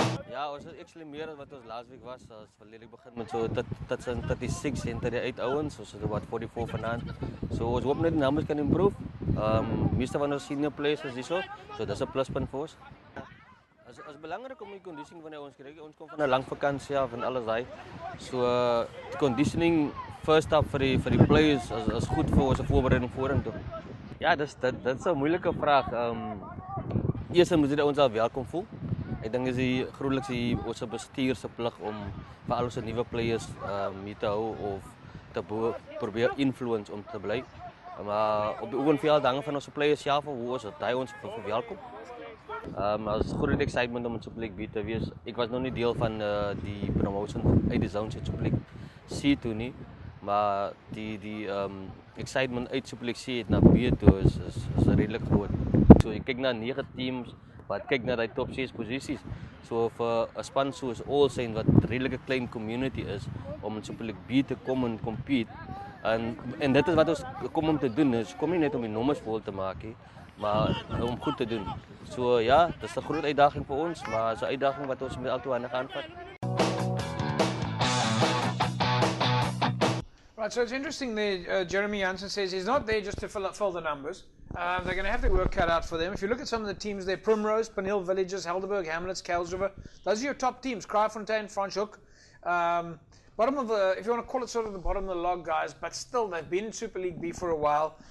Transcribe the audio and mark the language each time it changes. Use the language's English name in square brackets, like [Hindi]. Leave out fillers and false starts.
[Afrikaans] Ja, ons is actually meer as wat ons laas week was. Ons verlede begin met so 36 en 38 ouens. Ons het about 44 vanaand. So ons hoop net die numbers kan improve. Meeste van ons senior players is hierso. So dis 'n pluspunt vir ons. Is belangrik om die conditioning van ons kry. Ons kom van 'n lang vakansie af en alles daai. So die conditioning [English] first up [Afrikaans] vir die players is goed vir ons voorbereiding vorentoe. Ja, dit is 'n moeilike vraag. Eers moet dit ons al welkom voel. Ek dink is die grootlikste ons bestuur se plig om vir al ons nuwe players mee te hou of te probeer influence om te bly. Maar op die oefenveld hang van ons players self hoe ons dit ons verwelkom. As groot excitement om in Super League B te wees. Ek was nog nie deel van die promotion uit die zones in Super League C toe nie, maar die excitement uit Super League C na B toe is redelik groot. So ek kyk na 9 teams wat kyk na die top 6 posisies. So vir 'n span soos All Saints wat redelik 'n klein community is om in Super League B te kom en compete. En dit is wat ons kom om te doen. Ons kom nie net om die nommers vol te maak nie, maar om goed te doen. So ja, dit is 'n groot uitdaging vir ons, maar is 'n uitdaging wat ons met altoe aan gaan vat. [English] Right, so it's interesting that Jeremy Jansen says he's not there just to fill the numbers. They're going to have the work cut out for them. If you look at some of the teams there, Primrose, Peniel Villages, Helderberg, Hamlets, Kuilsrivier, those are your top teams. Kraaifontein, Franschhoek. Bottom of the, if you want to call it sort of the bottom of the log guys, but still they've been in Super League B for a while.